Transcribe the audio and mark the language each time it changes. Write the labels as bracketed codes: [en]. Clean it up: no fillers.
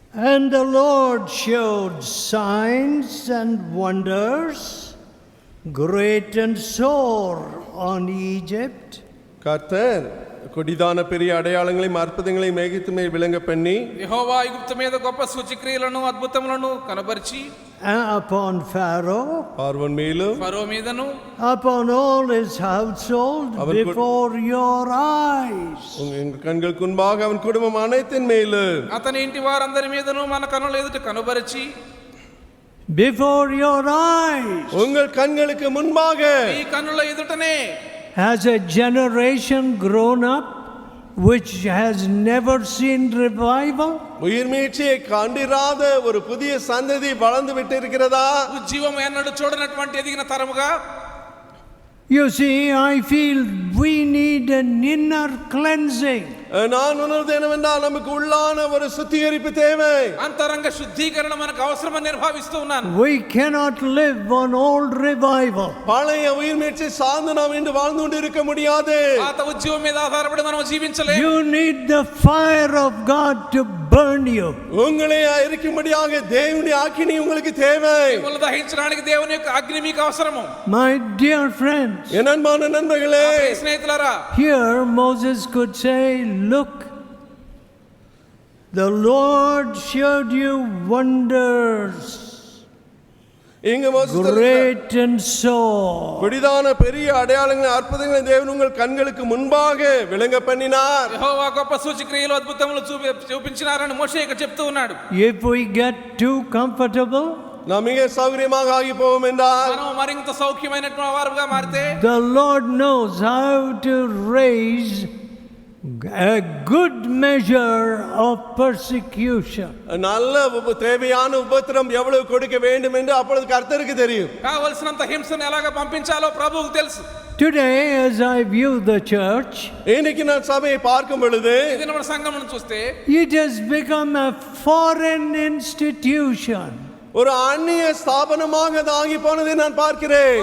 [en] And the Lord showed signs and wonders, great and sore, on Egypt, [ta] கர்த்தர் கொடிதான பெரிய அடையாளங்களையும் அற்புதங்களையும் எகிப்து மேல் விளங்க பண்ணி [te] యెహోవా ఐగుప్తు మీద గొప్ప సూచక్రియలను అద్భుతములను కనబరిచి [en] upon Pharaoh, [ta] பார்வோன் மேலும் [te] ఫరో మీదను [en] upon all his household, before your eyes. [ta] உங்கள் கண்களுக்கு முன்பாக அவன் குடும்பம் அனைத்தின் மேலும் [te] అతని ఇంటి వారందరి మీదను మన కన్నుల ఎదుట కనబరిచి [en] Before your eyes. [ta] உங்கள் கண்களுக்கு முன்பாக [te] ఈ కన్నుల ఎదుటనే [en] Has a generation grown up which has never seen revival? [ta] உயிர் மீட்சியை கண்டிராத ஒரு புதிய சந்ததி வளர்ந்து விட்டு இருக்கிறதா? [te] ఉజ్జీవం ఎన్నడూ చూడనటువంటి ఎదిగిన తరముగా. [en] You see, I feel we need an inner cleansing. [ta] நான் உணர்வது என்னவென்றால் நமக்கு உள்ளான ஒரு சுத்திகரிப்பு தேவை. [te] అంతరంగ శుద్ధీకరణ మనకు అవసరమని నేను భావిస్తూ ఉన్నాను. [en] We cannot live on old revival. [ta] பழைய உயிர் மீட்சி சார்ந்து நாம் இன்று வாழ்ந்து கொண்டு இருக்க முடியாது. [te] పాత ఉజ్జీవం మీద ఆధారపడి మనం జీవించలేము. [en] You need the fire of God to burn you. [ta] உங்களை எரிக்கும்படியாக தேவனுடைய அக்கினி உங்களுக்கு தேவை. [te] మిమ్మల్ని దహించడానికి దేవుని యొక్క అగ్ని మీకు అవసరము. [en] My dear friends, [ta] என் அன்பான நண்பர்களே, [te] స్నేహితులారా, [en] here Moses could say, look, the Lord showed you wonders, [ta] இங்க மோசேஸ் [en] great and sore. [ta] கொடிதான பெரிய அடையாளங்களை அற்புதங்களை தேவன் உங்கள் கண்களுக்கு முன்பாக விளங்க பண்ணினார். [te] యెహోవా గొప్ప సూచక్రియలు అద్భుతములు చూపించినారని మోషే ఇక్కడ చెప్తూ ఉన్నాడు. [en] If we get too comfortable, [ta] நாம் மிக சௌகரியமாக ஆகி போவோம் என்றால் [te] మనం మరింత సౌఖ్యమైనటువంటి వారుగా మారితే [en] the Lord knows how to raise a good measure of persecution. [ta] நல்ல தேவையான உபத்திரம் எவ்வளவு கொடுக்க வேண்டும் என்று அப்பொழுது கர்த்தருக்கு தெரியும். [te] కావలసినంత హింసను ఎలాగ పంపించాలో ప్రభువుకు తెలుసు. [en] Today, as I view the church, [ta] இன்னைக்கு நான் சபையை பார்க்கும் பொழுது [te] ఇది మన సంఘమును చూస్తే [en] it has become a foreign institution. [ta] ஒரு அந்நிய ஸ்தாபனமாக அது ஆகி போனதை நான் பார்க்கிறேன்.